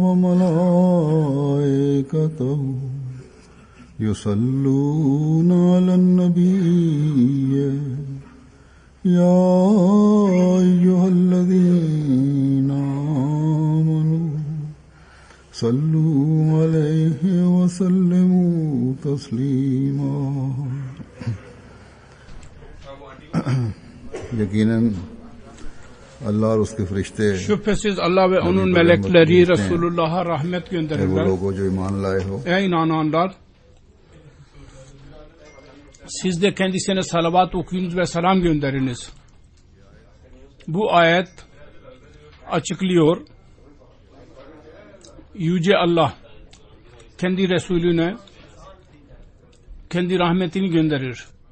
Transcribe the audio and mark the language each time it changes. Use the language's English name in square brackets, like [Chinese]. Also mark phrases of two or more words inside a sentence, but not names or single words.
[Arabic] وملائكته يصلون على النبي يا أيها الذين آمنوا صلوا عليه وسلموا تسليما [Hindi] यकीनन Allah और उसके फरिश्ते [Turkish] şüphesiz Allah ve onun melekleri Resulullah'a rahmet वो gönderirler. [Hindi] लोगों जो ईमान लाए हो [Turkish] Ey inananlar, siz de kendisine salavat okuyunuz ve selam gönderiniz. Bu ayet açıklıyor. Yüce Allah kendi Resulüne kendi rahmetini gönderir.